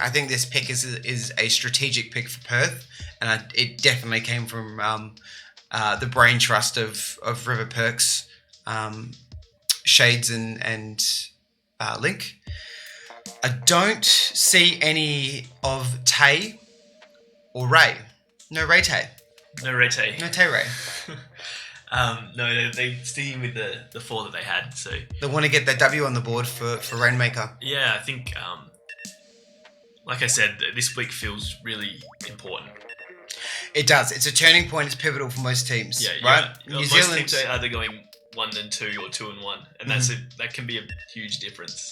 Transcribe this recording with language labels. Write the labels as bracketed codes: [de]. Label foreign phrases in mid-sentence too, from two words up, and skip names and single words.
[en] I think this pick is a strategic pick for Perth, and it definitely came from the brain trust of River Perks, Shades and Link. I don't see any of Tay or Ray. No Ray Tay. No Ray Tay. No Tay Ray. No, they're sticking with the four that they had. So they want to get that W on the board for Rainmaker. Yeah, I think, like I said, this week feels really important. It does. It's a turning point. It's pivotal for most teams. Yeah, right. New Zealand teams are either going 1-2 or 2-1, and that can be a huge difference.